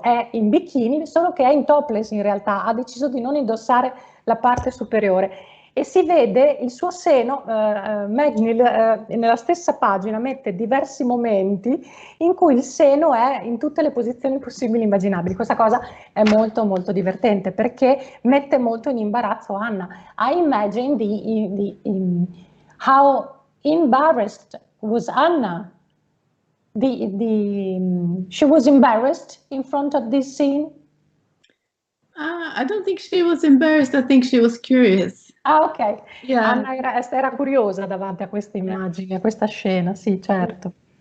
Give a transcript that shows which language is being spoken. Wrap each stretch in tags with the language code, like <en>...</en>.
<it>È in bikini, solo che è in topless in realtà, ha deciso di non indossare la parte superiore. E si vede il suo seno, Magnhild nella stessa pagina mette diversi momenti in cui il seno è in tutte le posizioni possibili e immaginabili. Questa cosa è molto molto divertente perché mette molto in imbarazzo Anna.</it> <en>I imagine how embarrassed was Anna. She was embarrassed in front of this scene. I don't think she was embarrassed. I think she was curious. Ah, ok. Yeah.</en> <it>Anna era curiosa davanti a questa immagine, a questa scena, sì, certo.</it>